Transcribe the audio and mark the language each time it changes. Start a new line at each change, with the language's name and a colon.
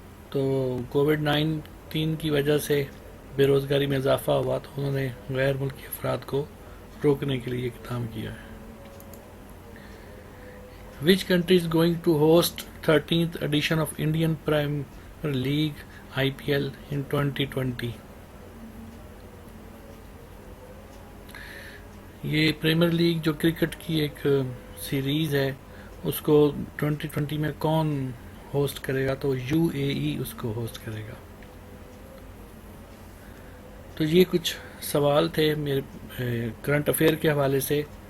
Urdu: تو کووڈ-19 کی وجہ سے بے روزگاری میں اضافہ ہوا تو انہوں نے غیر ملکی افراد کو روکنے کے لیے اقدام کیا ہے.
English: Which country is going to host 13th edition of Indian Premier League IPL in 2020?
Urdu: یہ پریمیئر لیگ جو کرکٹ کی ایک سیریز ہے اس کو 2020 میں کون ہوسٹ کرے گا؟ تو یو اے ای اس کو ہوسٹ کرے گا. تو یہ کچھ سوال تھے میرے کرنٹ افیئر کے حوالے سے.